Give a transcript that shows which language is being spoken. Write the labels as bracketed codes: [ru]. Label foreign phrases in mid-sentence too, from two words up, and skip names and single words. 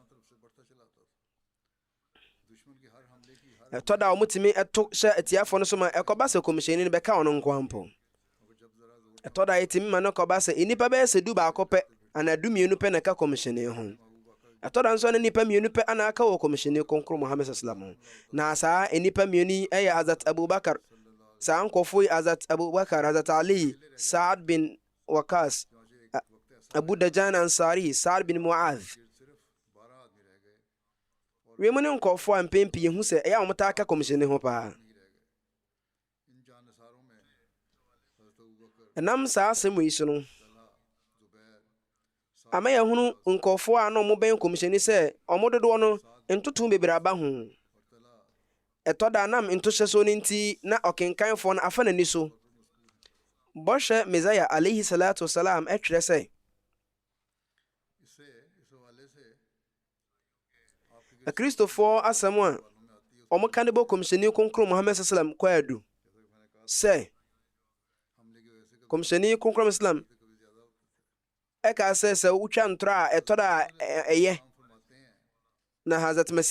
[ak] ɛtɔ da ɔmo tumi ɛto hyɛ atiafoɔ no so ma ɛkɔba sɛ kɔmhyɛni no bɛka ɔno nko ampo. ɛtɔ da ɛtumi ma no kɔba sɛ nnipa bɛyɛ sɛ du baako pɛ anaa du mmienu pɛ na ɛka kɔmhyɛni ho. ɛtɔ da nso ne nnipa mmienu pɛ ana aka wɔ kɔmhyɛni kronkron Muhammad sallam. na saa nnipa mmienu yi ɛyɛ Hazrat Abubakar, saa nkɔfo yi Hazrat Abubakar, Hazrat Ali, Sa'ad bin Waqas, Abu Dajan Ansari, Sa'ad bin Mu'adh. wiemu ne nkɔfo a mpɛn pii hu sɛ ɛyɛ a wɔtaa ka kɔmhyɛni ho paa. ɛnam saa asɛm yi so no ama yɛhunu nkɔfoɔ a na ɔmo bɛn kɔmhyɛni sɛ ɔmo dodoɔ no ntoto bebree aba ho. ɛtɔ da nam ntohyɛ so no nti na ɔkenkanfoɔ no afa n'ani so. bɔhyɛ Mesaya [ar] عليه الصلاة والسلام [ak] ɛtwerɛ sɛ akristofoɔ asɛm a ɔmo ka de bɔ kɔmhyɛni kronkron Muhammad sallam kɔ adu sɛ kɔmhyɛni kronkron Islam ɛka sɛ wotwa ntorɔ a ɛtɔ da ɛyɛ na Hazrat Masih